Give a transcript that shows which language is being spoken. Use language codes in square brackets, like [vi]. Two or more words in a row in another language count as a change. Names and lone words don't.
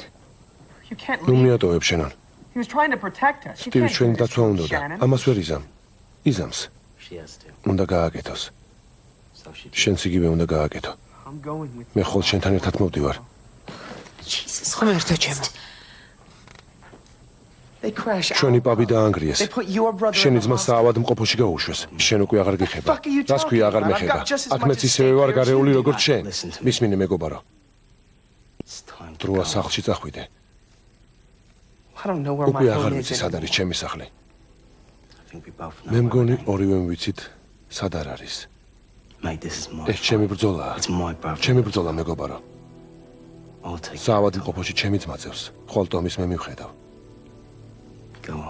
[en] You can't [ka] ნუ [en] leave. [ka] მიატოვებ შენან. [en] He was trying to protect us. You [ka] პირის [en] can't [ka] ჩვენი [en] do this [ka] დაცვა [en] to me, [ka] უნდა და [en] Shannon. [ka] ამას ვერ იზამ. იზამს. [en] She has to. [ka] უნდა გააკეთოს. [en] So she. [ka] შენც იგივე უნდა გააკეთო. [en] I'm going with [ka] მე ხოლ შენთან ერთად მოვდივარ. [en] Jesus [ka] ღმერთო ჩემო. [en] They crash out. [ka] ჩვენი პაბი დაანგრიეს. [en] They put your brother in [ka] შენი [en] the [ka] ძმა [en] hospital. [ka] საავადმყოფოში გაუშვეს. შენ უკვე აღარ გიხება. [en] fuck are you [ka] რას ქვია აღარ [en] talking about? [ka] მეხება? [en] I've got just as [ka] აქ [en] much [ka] მეც [en] at [ka] ისევე [en] stake [ka] ვარ [en] here as [ka] გარეული [en] you do. [ka] როგორც შენ. [en] Listen to me. [ka] მისმინე მეგობარო. [en] It's time to [ka] დროა [en] go. [ka] სახლში წახვიდე. [en] I don't know where my [ka] უკვე [en] home [ka] აღარ [en] is [ka] ვიცი სად არის [en] anymore. [ka] ჩემი სახლი. [en] I think we both know. [ka] მე [en] where [ka] მგონი [en] we're going. [ka] ორივემ ვიცით სად არ არის. [en] Mate, this is my. [ka] ეს ჩემი ბრძოლაა. [en] It's my brother. [ka] ჩემი ბრძოლა მეგობარო. [en] I'll take. [ka] საავადმყოფოში ჩემი ძმა წევს. ხვალ ტომის მე მივხედავ. [en] Go on.